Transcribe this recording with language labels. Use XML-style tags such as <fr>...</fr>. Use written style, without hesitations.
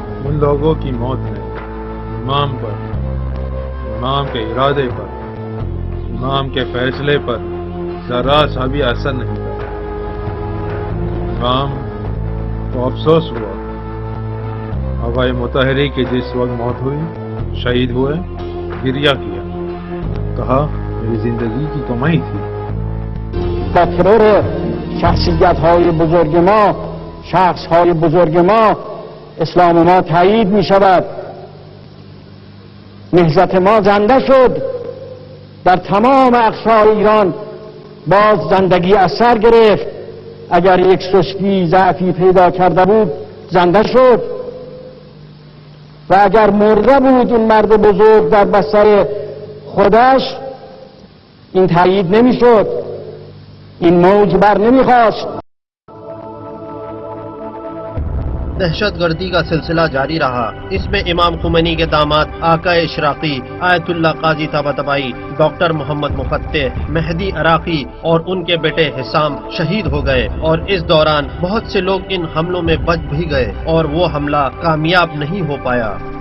<hi>लोगों की मौत ने इमाम पर, इमाम के इरादे पर, इमाम के फैसले पर जरा सा भी असर नहीं करा। इमाम को अफसोस हुआ। आक़ाए मुतहरी की जिस वक्त मौत हुई, शहीद हुए, गिरिया किया, कहा मेरी जिंदगी की कमाई थी।</hi> <fa>تکرار شخصیت‌های بزرگ ما، شخص‌های بزرگ ما، اسلام ما تایید می شود. نهضت ما زنده شد. در تمام اقصای ایران باز زندگی از سر گرفت. اگر یک سستی ضعفی پیدا کرده بود زنده شد و اگر مرده بود این مرد بزرگ در بستر خودش این تایید نمی شد، این موج بر نمی خواست.</fa> <hi>दहशतगर्दी का सिलसिला जारी रहा। इसमें इमाम खुमैनी के दामाद आकाए इशराकी, आयतुल्लाह काजी ताबातबाई, डॉक्टर मोहम्मद मुफत्तेह, मेहदी अराकी और उनके बेटे हिसाम शहीद हो गए और इस दौरान बहुत से लोग इन हमलों में बच भी गए और वो हमला कामयाब नहीं हो पाया।</hi>